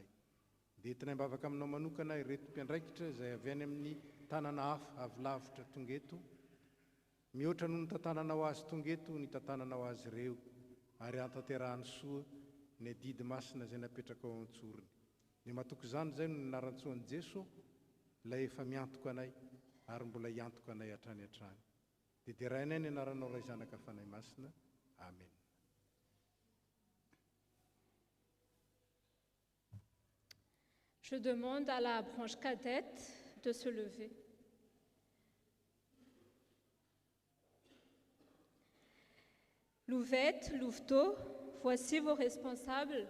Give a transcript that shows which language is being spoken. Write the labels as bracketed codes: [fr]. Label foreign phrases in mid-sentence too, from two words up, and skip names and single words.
[mg] Dia entinay mbavaka aminao manokana ireto mpiandraikitra izay avy any amin'ny tanana hafa avy lavitra tonga eto, mihoatra noho ny tantananao azy tonga eto ny tantananao azy ireo, ary antanterahany soa ny adidy masina izay napetraka ao an-tsorony. Ny mahatoky izany izay no ny anaran-tsoan'i Jeso, ilay efa miantoka anay ary mbola hiantoka anay hatrany hatrany. Dia derainay ny anaranao ray zanaka fanahy masina. Amen. [fr] Je demande à la branche cadette de se lever. Louvette, Louveteau, voici vos responsables.